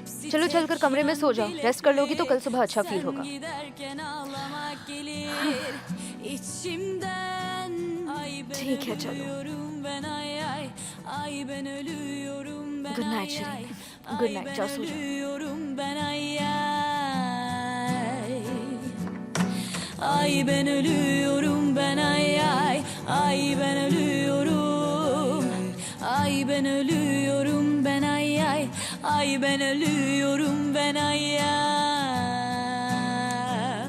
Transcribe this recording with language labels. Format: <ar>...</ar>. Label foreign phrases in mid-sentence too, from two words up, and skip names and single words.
<hi>चलो चलकर कमरे में सो जाओ। रेस्ट कर लोगी तो कल सुबह अच्छा फील होगा। ठीक है चलो।</hi> <en>Good night Shareen. good night,</en> <hi>जाओ सो जाओ।</hi> <tr>Ay ben ölüyorum ben, ay ay. Ay ben ölüyorum. Ay ben ölüyorum ben, ay ay. Ay ben ölüyorum ben, ay ay.</tr>